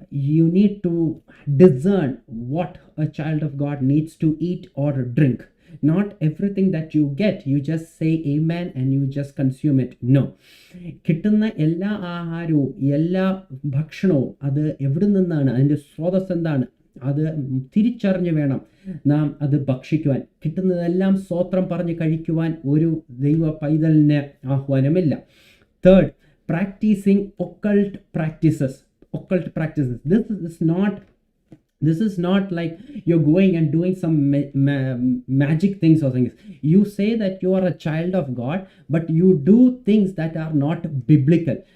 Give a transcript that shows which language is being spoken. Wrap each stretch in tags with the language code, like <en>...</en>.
<en>You need to discern what a child of God needs to eat or drink. Not everything that you get, you just say amen and you just consume it. No.</en> <ml>കിട്ടുന്ന എല്ലാ ആഹാരവും എല്ലാ ഭക്ഷണവും അത് എവിടെ നിന്നാണ്, അതിൻ്റെ സ്രോതസ് എന്താണ്, അത് തിരിച്ചറിഞ്ഞ് വേണം നാം അത് ഭക്ഷിക്കുവാൻ. കിട്ടുന്നതെല്ലാം സ്തോത്രം പറഞ്ഞ് കഴിക്കുവാൻ ഒരു ദൈവ പൈതലിന് ആഹ്വാനമില്ല.</ml> <en>Third, practising occult practices. This is not like you're going and doing some magic things or things. You say that you are a child of God, but you do things that are not biblical.</en>